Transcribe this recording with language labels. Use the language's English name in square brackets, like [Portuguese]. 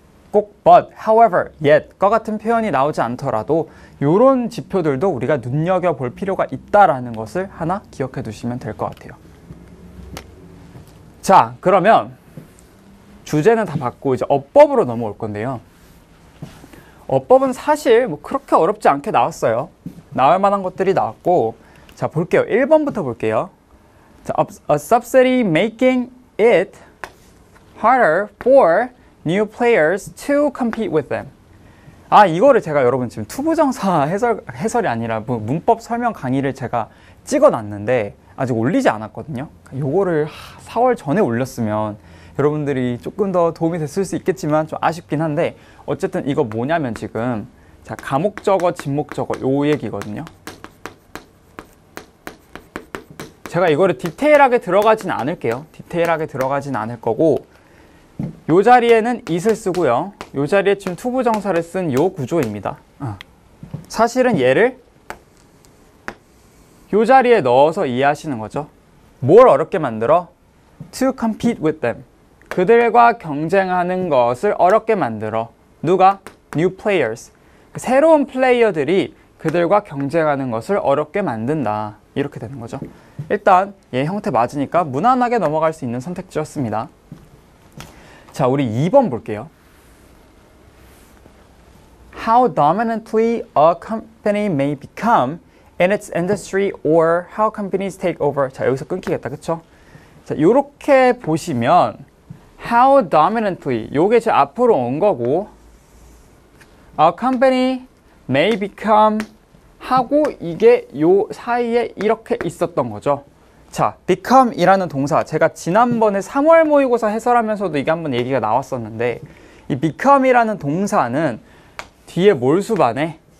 [Korean] 꼭 but, however, yet과 같은 표현이 나오지 않더라도 이런 지표들도 우리가 눈여겨볼 필요가 있다라는 것을 하나 기억해 두시면 될 것 같아요. 자, 그러면 주제는 다 받고 이제 어법으로 넘어올 건데요. 어법은 사실 뭐 그렇게 어렵지 않게 나왔어요. 나올 만한 것들이 나왔고, 자, 볼게요. 1번부터 볼게요. [English] 자, a subsidy making it harder for new players to compete with them. [Korean] 아, 이거를 제가 여러분 지금 투부정사 해설이 아니라 문법 설명 강의를 제가 찍어놨는데 아직 올리지 않았거든요. 요거를 4월 전에 올렸으면 여러분들이 조금 더 도움이 됐을 수 있겠지만 좀 아쉽긴 한데 어쨌든 이거 뭐냐면 지금 자, 가목적어, 진목적어 요 얘기거든요. 제가 이거를 디테일하게 들어가진 않을게요. 디테일하게 들어가진 않을 거고 요 자리에는 it을 쓰고요. 요 자리에 지금 투부정사를 쓴 요 구조입니다. 사실은 얘를 요 자리에 넣어서 이해하시는 거죠. 뭘 어렵게 만들어? [English] To compete with them. [Korean] 그들과 경쟁하는 것을 어렵게 만들어. [English] 누가? New players. [Korean] 새로운 플레이어들이 그들과 경쟁하는 것을 어렵게 만든다. 이렇게 되는 거죠. 일단 얘 형태 맞으니까 무난하게 넘어갈 수 있는 선택지였습니다. 자, 우리 2번 볼게요. [English] How dominantly a company may become in its industry or how companies take over. [Korean] 자, 여기서 끊기겠다. 그쵸? 자, 요렇게 보시면 how dominantly 요게 제 앞으로 온 거고 [English] a company may become [Korean] 하고 이게 요 사이에 이렇게 있었던 거죠. 자, become 이라는 동사 제가 지난번에 3월 모의고사 해설하면서도 이게 한번 얘기가 나왔었는데 이 become 이라는 동사는 뒤에 뭘 수반해?